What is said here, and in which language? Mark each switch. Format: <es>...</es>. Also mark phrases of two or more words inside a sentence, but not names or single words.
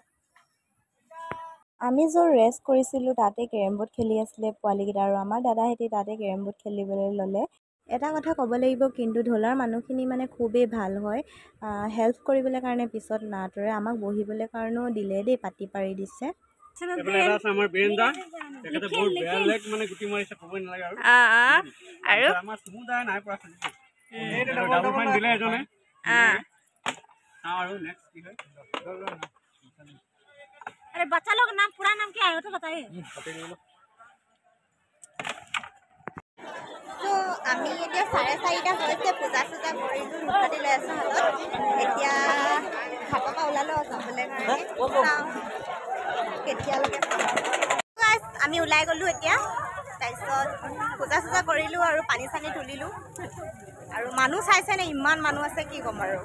<as>আমি য'ত ৰেষ্ট কৰিছিলোঁ তাতে</as> <en>carrom board</en> <as>খেলি আছিলে পোৱালীকেইটা, আৰু আমাৰ দাদাহঁতে তাতে</as> <en>carrom board</en> <as>খেলিবলৈ ল'লে। এটা কথা ক'ব লাগিব কিন্তু, ঢলাৰ মানুহখিনি মানে খুবেই ভাল হয়, হেল্প কৰিবলৈ কাৰণে পিছত নাতৰে, আমাক বহিবলৈ কাৰণেও দিলে দেই, পাতি পাৰি দিছে।</as> <hi>अरे बच्चा लोग नाम पूरा नाम क्या है तो बताइए।</hi> <as>तो আমি এতিয়া 4:30 হৈছে, পূজা চূজা কৰিলোঁ, মুখতি লৈ আছোঁ হাতত। এতিয়া ঘাটৰ পৰা ওলালোঁ যাবলৈ কাৰণে, চাওঁ কেতিয়ালৈকে আমি ওলাই গ'লোঁ এতিয়া। তাৰপিছত পূজা চূজা কৰিলোঁ আৰু পানী চানী তুলিলোঁ, আৰু মানুহ চাইছেনে ইমান মানুহ আছে কি ক'ম আৰু।</as>